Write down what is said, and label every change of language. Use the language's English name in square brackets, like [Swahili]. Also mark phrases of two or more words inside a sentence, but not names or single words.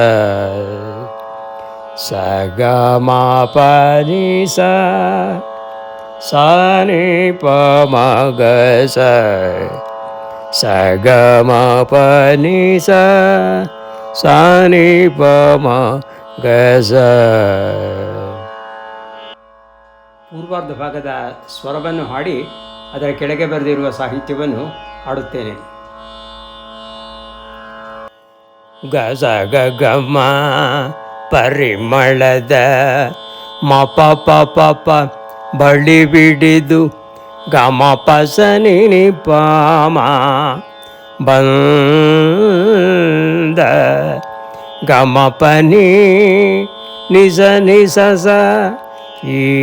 [Kannada] ಸ ಗ ಮ ಪ ನೀ ಸ ಸಾ ನಿ ಪ ಮ ಗ ಸ ಸ ಗ ಮ ಪ ನೀ ಸ ಸಾ ನಿ ಪ ಮ ಗ ಸ. ಪೂರ್ವಾರ್ಧ ಭಾಗದ ಸ್ವರವನ್ನು ಹಾಡಿ ಅದರ ಕೆಳಗೆ ಬರೆದಿರುವ ಸಾಹಿತ್ಯವನ್ನು ಹಾಡುತ್ತೇನೆ. ಗ ಸ ಗ ಗ ಮ ಪರಿಮಳದ ಮ ಪ ಪ ಪ ಪ ಬಳಿ ಬಿಡಿದು ಗ ಮ ಪ ಸ ನಿ ನಿ ಪ ಮ ಬಂದ ಗ ಮ ಪ ನಿ ನಿ ಸ ನಿ ಸ ಸ ಈ